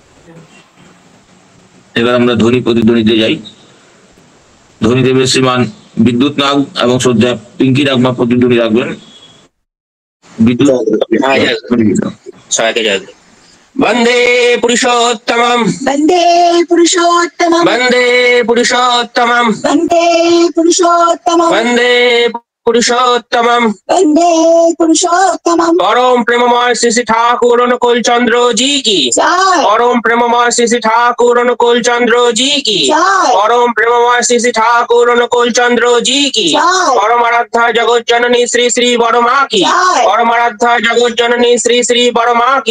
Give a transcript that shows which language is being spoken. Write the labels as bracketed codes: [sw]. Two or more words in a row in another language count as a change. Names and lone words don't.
[bn] এবার আমরা ধ্বনি প্রতিধ্বনিতে যাই। ধ্বনি দেবের শ্রীমান বিদ্যুৎ নাগ এবং শ্রদ্ধা পিঙ্কি নাগমা প্রতিধ্বনি রাখবেন। বিদ্যুৎ সবাইকে জয় গুরু। [sa] বন্দে পুরুষোত্তমম, वन्दे पुरुषोत्तमम्, বন্দে পুরুষোত্তমম, वन्दे पुरुषोत्तमम्, বন্দে পুরুষোত্তমম, वन्दे पुरुषोत्तमम्। [bn] পরম প্রেমময় শ্রী শ্রী ঠাকুর অনুকূল চন্দ্র জি কি जय পরম প্রেমময় শ্রী শ্রী ঠাকুর অনুকূল চন্দ্র জি কি জয়। পরম প্রেমময় শ্রী শ্রী ঠাকুর অনুকূল চন্দ্র জি কি জয়। পরম আরাধ্যা জগৎ জননী শ্রী শ্রী বড় মা কি জয়। পরম আরাধ্যা জগৎ জননী শ্রী শ্রী বড় মা কি